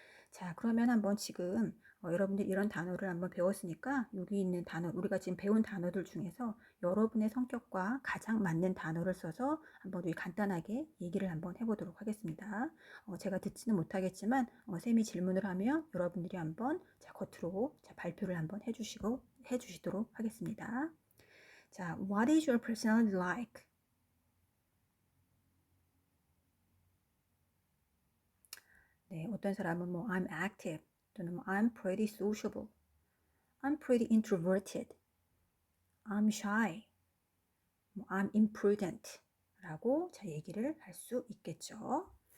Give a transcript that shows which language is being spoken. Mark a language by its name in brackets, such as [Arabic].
[Korean] 자, 그러면 한번 지금 여러분들 이런 단어를 한번 배웠으니까 여기 있는 단어, 우리가 지금 배운 단어들 중에서 여러분의 성격과 가장 맞는 단어를 써서 한번 우리 간단하게 얘기를 한번 해보도록 하겠습니다. 제가 듣지는 못하겠지만 쌤이 질문을 하면 여러분들이 한번 자, 겉으로 자, 발표를 한번 해주시도록 하겠습니다. [English] 자, What is your personality like? [Korean] 네, 어떤 사람은 뭐 [English] I'm active [Korean] 또는 뭐 [English] I'm pretty sociable, I'm pretty introverted, I'm shy, [Korean] 뭐 [English] I'm imprudent [Korean] 라고 자, 얘기를 할 수 있겠죠.